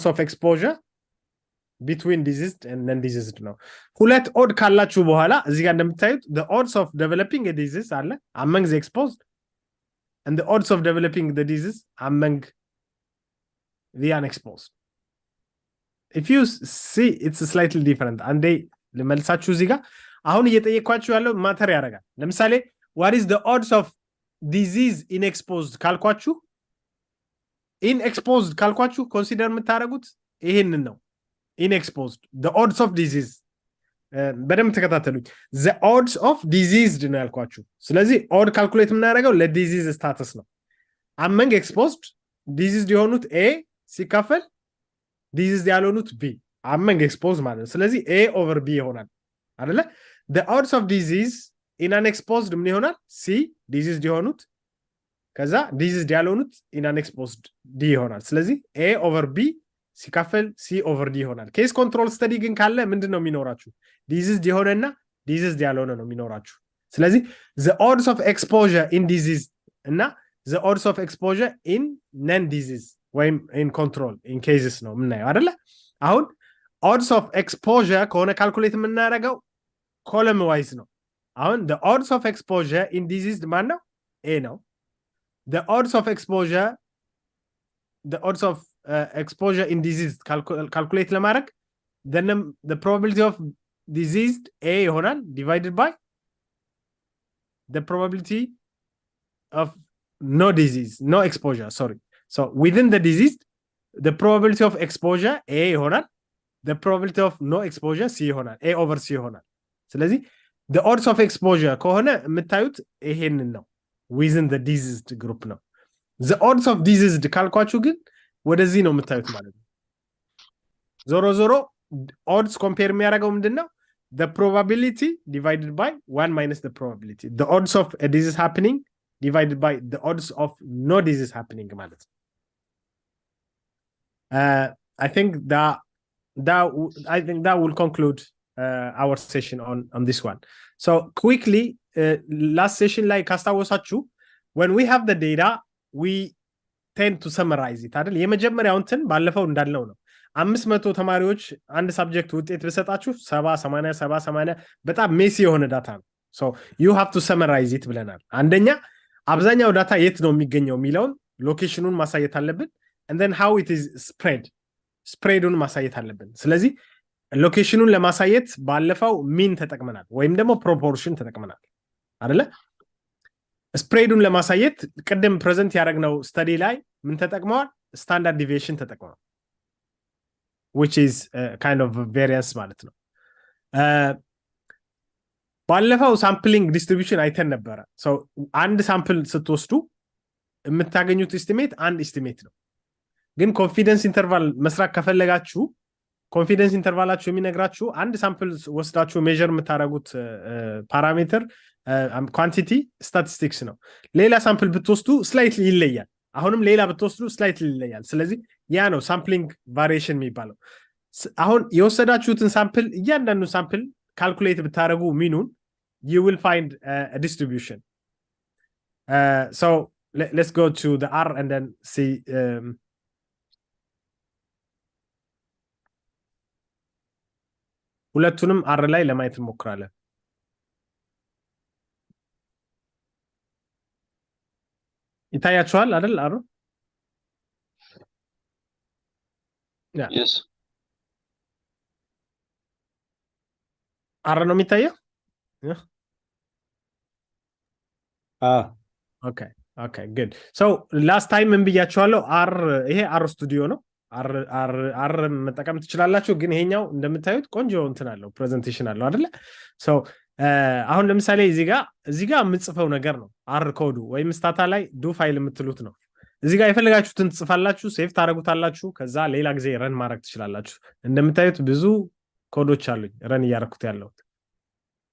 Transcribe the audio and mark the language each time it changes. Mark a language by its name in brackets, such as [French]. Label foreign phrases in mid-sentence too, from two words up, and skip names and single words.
[English] of exposure between diseased and non-diseased ነው [Amharic] ሁለት odd ካላችሁ በኋላ እዚህ ጋር እንደምታዩት [English] the odds of developing a disease አለ among the exposed and the odds of developing the disease among the unexposed if you see it's slightly different and they [Amharic] ለመልሳችሁ እዚህ ጋር አሁን እየጠየኳችሁ ያለው ማተር ያደርጋል ለምሳሌ [English] what is the odds of disease in exposed ካልኳችሁ in exposed ካልኳችሁ consider [Amharic] የምታደርጉት ይሄንን ነው [English] in exposed the odds of disease [Amharic] በደም ተከታተሉኝ [English] the odds of diseased [Amharic] ነው ያልኳችሁ ስለዚህ [English] odd calculate የምናደርገው ለዲዚዝ ስታተስ ነው among exposed diseased [Amharic] የሆኑት A ሲካፈል [English] diseased ያልሆኑት B among exposed [Amharic] ማለት ነው ስለዚህ [English] A over B ይሆናል አይደለ the odds of disease in unexposed [Amharic] ምን ይሆናል [English] C diseased የሆኑት ከዛ diseased ያልሆኑት in unexposed [Amharic] D ይሆናል ስለዚህ [English] A over B ሲካፈል C over D [Amharic] ይሆናል ኬስ ኮንትሮል ስተዲ ግን ካለ ምንድነው የሚኖራችሁ [English] diseased የሆነና diseased ያልሆነ ነው የሚኖራችሁ ስለዚህ the odds of exposure in disease እና the odds of exposure in non disease ወይም in control in cases [Amharic] ነው ምናየው አይደለ [English] አሁን odds of exposure ከሆነ ካልኩሌት የምናደርገው column wise ነው አሁን the odds of exposure in disease [Amharic] ማን ነው A ነው [English] the odds of exposure exposure in disease calculate ለማድረግ then the probability of diseased A ይሆናል divided by the probability of no disease no exposure sorry so within the disease the probability of exposure A ይሆናል the probability of no exposure C ይሆናል A over C [Amharic] ይሆናል ስለዚህ [English] the odds of exposure [Amharic] ከሆነ የምታዩት ይሄንን ነው [English] within the diseased group ነው the odds of diseased [Amharic] ካልኳችሁ ግን ወደዚህ ነው የምታዩት ማለት ነው ዞሮ ዞሮ [English] odds compare [Amharic] የሚያደርገው ምንድነው [English] the probability divided by 1 minus the probability the odds of a disease happening divided by the odds of no disease happening [Amharic] ማለት ነው [English] I think that will conclude our session on this one so quickly last session like ካስታወሳችሁ when we have the data we tend to summarize it [Amharic] አይደል የመጀመሪያው እንትን ባለፈው እንዳልነው ነው 500 ተማሪዎች አንድ ሰብጀክት ውጤት በሰጣችሁ 70 በጣም ሜሲ የሆነ ዳታ ነው [English] so you have to summarize it [Amharic] ብለናል አንደኛ አብዛኛው ዳታ የት ነው የሚገኘው የሚለውን ሎኬሽኑን ማሳየት አለብን [English] and then how it is spreadውን [Amharic] ማሳየት አለብን ስለዚህ ሎኬሽኑን ለማሳየት ባለፈው ሚን ተጠቅመናል ወይም ደግሞ ፕሮፖርሽን ተጠቅመናል አይደለ ስፕሬዱን ለማሳየት ቀደም ፕሬዘንት ያደረግነው ስተዲ ላይ ምን ተጠቅመዋል [English] standard deviation [Amharic] ተጠቅመዋል [English] which is kind of variance [Amharic] ማለት ነው ባለፈው [English] sampling distribution [Amharic] አይተን ነበር so አንድ ሳምፕል ስትወስዱ የምታገኙት ኤስቲሜት አንድ ኤስቲሜት ነው ግን [English] confidence interval [Amharic] መስራት ከፈለጋችሁ [English] confidence interval [Amharic] የሚነግራችሁ አንድ ሳምፕል ወስዳችሁ ሜዠር የምታደርጉት [English] parameter quantity statistics [Amharic] ነው ሌላ ሳምፕል ብትወስዱ ስላይትሊ ይለያል አሁንም ሌላ ብትወስዱ ስላይትሊ ይለያል ስለዚህ ያ ነው [English] sampling variation [Amharic] የሚባለው አሁን የወሰዳችሁትን ሳምፕል እያንዳንዱ ሳምፕል ካልኩሌት ብታደርጉ ሚኑን [English] you will find a distribution so let's go to the R and then see [Amharic] ሁለቱንም R ላይ ለማየት እንሞክራለን ይታያችኋል አይደል አሩ [English] Yes. [Amharic] አረ ነው የሚታየው [English] okay good so last time [Amharic] ምን ብያችኋለሁ አር ይሄ አር ስቱዲዮ ነው አር መጠቀም ትችላላችሁ ግን ይሄኛው እንደምታዩት ቆንጆ እንትን አለው ፕሬዘንቴሽን አለው አይደለ so አሁን ለምሳሌ እዚህ ጋር የምጽፈው ነገር ነው አር ኮዱ ወይም ስታታ ላይ [English] do file [Amharic] የምትሉት ነው እዚህ ጋር የፈለጋችሁትን ጽፋላችሁ ሴቭ ታረጉታላችሁ ከዛ ሌላ ጊዜ ረን ማድረግ ትችላላችሁ እንደምታዩት ብዙ ኮዶች አሉኝ ረን ያረኩት ያለው